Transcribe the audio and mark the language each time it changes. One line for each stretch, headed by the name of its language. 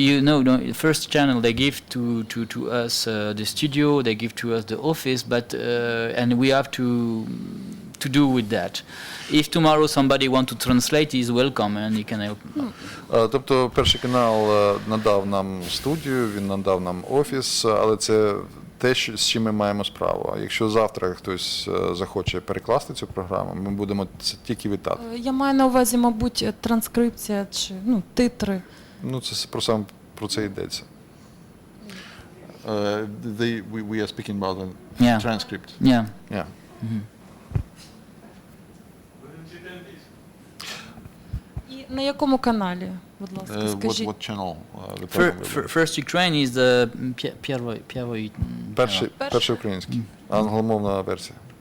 English: You know, the first channel they give to us the studio, they give to us the office, but and we have to do with that. If tomorrow somebody want to translate, he is welcome and he can help.
Ukrainian: Тобто перший канал надав нам студію, він надав нам офіс, але це те, з чим ми маємо справу. А якщо завтра хтось захоче перекласти цю програму, ми будемо це тільки вітати. Я маю на увазі, мабуть, транскрипція чи титри. Ну, це саме про це йдеться.
English: We are speaking about the transcript. Yeah. Yeah.
Ukrainian: І на якому каналі, будь ласка, скажіть?
English: What channel? The program will be? First Ukraine is the первый.
Ukrainian: Перший український, англомовна версія.